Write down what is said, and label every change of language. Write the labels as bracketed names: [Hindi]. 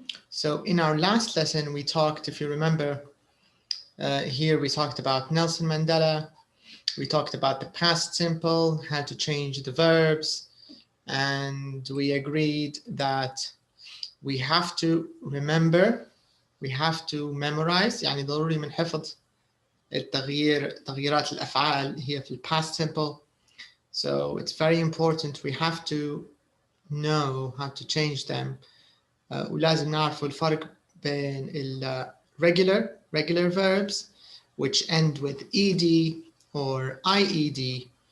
[English] So in our last lesson, we talked, if you remember, here we talked about Nelson Mandela. We talked about the past simple, how to change the verbs, and we agreed that we have to remember, we have to memorize. [Arabic] يعني ضروري من حفظ تغييرات الأفعال هي في past simple. [English] So it's very important. We have to know how to change them. [Arabic] ولازم نعرف الفرق بين [English] regular verbs which end with ed or ied.